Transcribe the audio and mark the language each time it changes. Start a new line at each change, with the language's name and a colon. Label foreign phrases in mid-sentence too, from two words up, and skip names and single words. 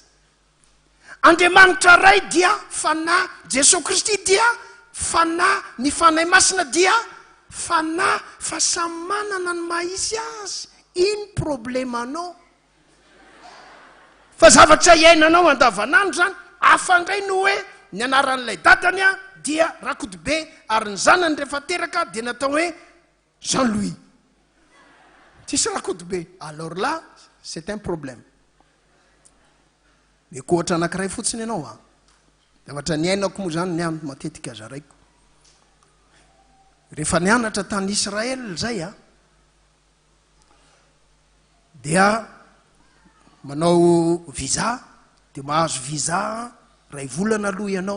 Malagasy: Andriamanitra ray dia fanahy, Jesosy Kristy dia fanahy, ny fanahy masina dia fanahy fa samy manana ny mahisy azy. Iny problemanao fa zavatra iainanao andavanandro zany afangay no hoe ny anaran'ilay dadany a dia Rakotobe ary ny zanany rehefa teraka dia natao hoe Jean-Louis. Tsisy Rakotobe.
French: Alors là, c'est un problème.
Malagasy: Mais koatra anankiray fotsiny ianao a. Zavatra niainako moa zany nianatra matetika zaraiko. Rehefa nianatra tany Israel zay a, dia manao visa, dia mahazo visa ray volana aloha ianao.